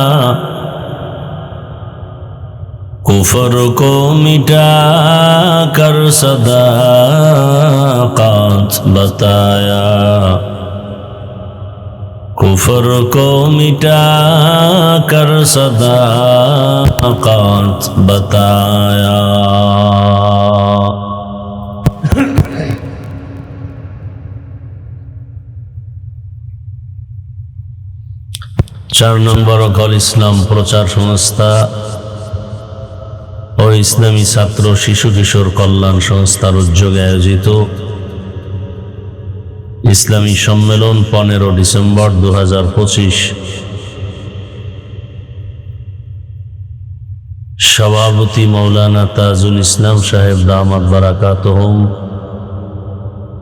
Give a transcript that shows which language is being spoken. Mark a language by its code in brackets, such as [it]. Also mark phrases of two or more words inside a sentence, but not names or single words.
[ur] کفر کو مٹا کر صداقت بتایا کفر کو مٹا کر صداقت بتایا [bn] চার নম্বর অল ইসলাম প্রচার সংস্থা ও ইসলামী ছাত্র শিশু কিশোর কল্যাণ সংস্থার উদ্যোগে আয়োজিত ইসলামী সম্মেলন 15 ডিসেম্বর 2025 সভাপতি মাওলানা তাজুল ইসলাম সাহেব [ar] دامت بركاتهم